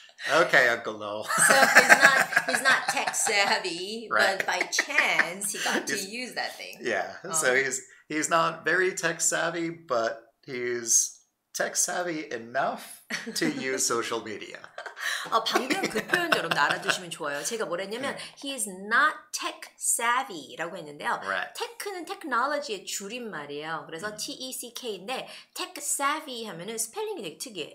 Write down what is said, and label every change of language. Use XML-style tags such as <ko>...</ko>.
<en>Okay, Uncle Lo. So he's not tech savvy, right. But by chance he got to use that thing. Yeah. So he's not very tech savvy, but he's tech savvy enough to use social media.</en> <ko>방금 그 표현 여러분 알아두시면 좋아요. 제가 뭐랬냐면</ko> <en>he is not tech savvy</en> <ko>라고 했는데요.</ko> <en>Right.</en> <ko>tech는 technology의 줄임말이에요. 그래서 TECK인데 tech savvy 하면은 스펠링이 되게 특이해.</ko>